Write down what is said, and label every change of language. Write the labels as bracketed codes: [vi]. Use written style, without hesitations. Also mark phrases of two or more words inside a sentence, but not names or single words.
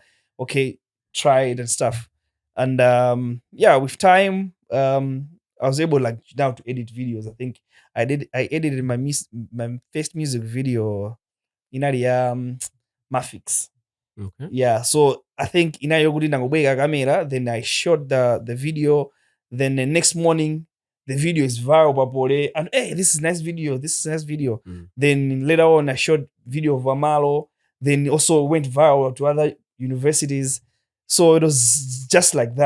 [en] Okay, try it and stuff. And with time, I was able like now to edit videos. I think I edited my first music video in the Mafix. Okay. Yeah, so I think [ny] inayo kuti ndangobweka [en] camera, then I shot the video. Then the next morning, the video is viral papole, and hey, this is nice video. This is nice video. Mm. Then later on, I shot video of Amalo. Then also went viral to other universities. So it was just like that.